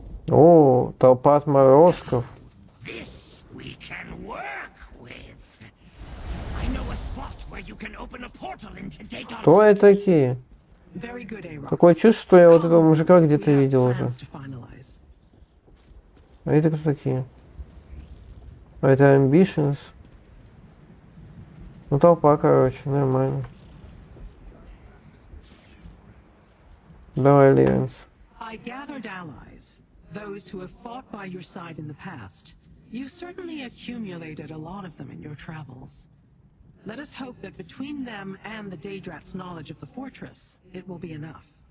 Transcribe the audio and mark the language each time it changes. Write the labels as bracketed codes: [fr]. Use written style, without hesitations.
[ru] О, толпа отморозков. [en] This we can work with. I know a spot where you can open a portal into Dagon. [ru] Кто это такие? [en] Very good, Aaron. [ru] Такое чувство, что я вот этого мужика где-то видел уже. А это кто такие? А это Ambitions. Ну толпа, короче, нормально. Давай, Ливенс. [en] I gathered allies, those who have fought by your side in the past. You've certainly accumulated a lot of them in your travels. Let us hope that between them and the Daedrat's knowledge of the fortress, it will be enough.